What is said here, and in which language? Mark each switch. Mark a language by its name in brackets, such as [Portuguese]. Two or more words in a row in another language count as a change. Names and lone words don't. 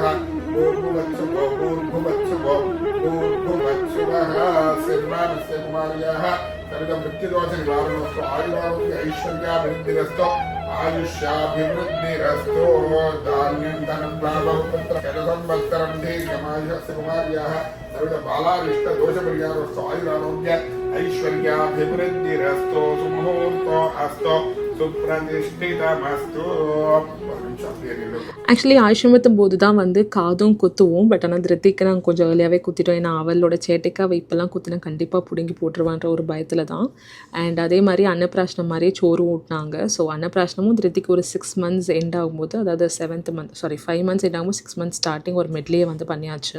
[Sanskrit] भूर्भुवत्सुभो भूर्भुवत्सुभो भूर्भुवत्सुवः श्रीर्मानस्य कुमार्याः सर्वमृत्युदोषनिवारणोऽस्तु आयुरारोग्य ऐश्वर्याभिवृद्धिरस्तु आयुष्याभिवृद्धिरस्तु धान्यं धनं लाभं पुत्र शतसंवत्सरं दीर्घमायुष्यस्य कुमार्याः सर्वबालारिष्टदोषपरिहारोऽस्तु आयुरारोग्य ऐश्वर्याभिवृद्धिरस्तु सुमुहूर्तो अस्तु सुप्रतिष्ठितमस्तु. [Tamil] ஆக்சுவலி ஆயுஷமத்தும் போது தான் வந்து காதும் குத்துவோம். பட் ஆனால் திருத்திக்கு நாங்கள் கொஞ்சம் ஏர்லியாகவே குத்திட்டோம். ஏன்னா அவளோட சேட்டைக்கு அவள் இப்போல்லாம் குத்தினா கண்டிப்பாக பிடுங்கி போட்டுருவான்ற ஒரு பயத்தில் தான். அண்ட் அதே மாதிரி அன்னப்பிராஷ்னம் மாதிரியே சோறு ஊட்டினாங்க. ஸோ அன்னப்பிராஷ்னமும் திருத்திக்கு ஒரு [English] 6 months end [Tamil] ஆகும்போது, அதாவது [English] 7th month 5 months end [Tamil] ஆகும்போது [English] 6 months starting [Tamil] ஒரு மெட்லியே வந்து பண்ணியாச்சு.